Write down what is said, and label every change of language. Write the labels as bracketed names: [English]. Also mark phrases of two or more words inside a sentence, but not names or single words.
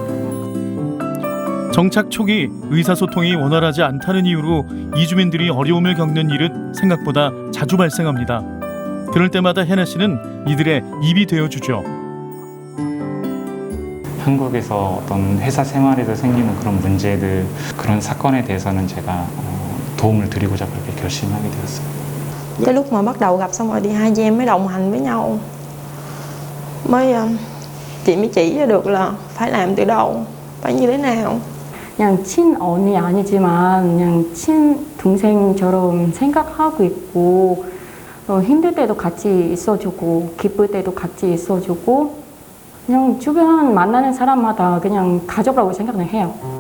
[Korean] 정착 초기 의사소통이 원활하지 않다는 이유로 이주민들이 어려움을 겪는 일은 생각보다 자주 발생합니다. 그럴 때마다 혜나 씨는 이들의 입이 되어주죠. 한국에서 어떤 회사 생활에서 생기는 그런 문제들, 그런 사건에 대해서는 제가 도움을 드리고자 그렇게 결심하게 되었습니다. [Vietnamese] Cái lúc mà bắt đầu gặp xong rồi thì hai chị em mới đồng hành với nhau, chị mới chỉ ra được là phải làm từ đâu, phải như thế nào. [Korean] 그냥 친언니 아니지만 그냥 친동생처럼 생각하고 있고, 힘들 때도 같이 있어주고 기쁠 때도 같이 있어주고, 그냥 주변 만나는 사람마다 그냥 가족이라고 생각을 해요.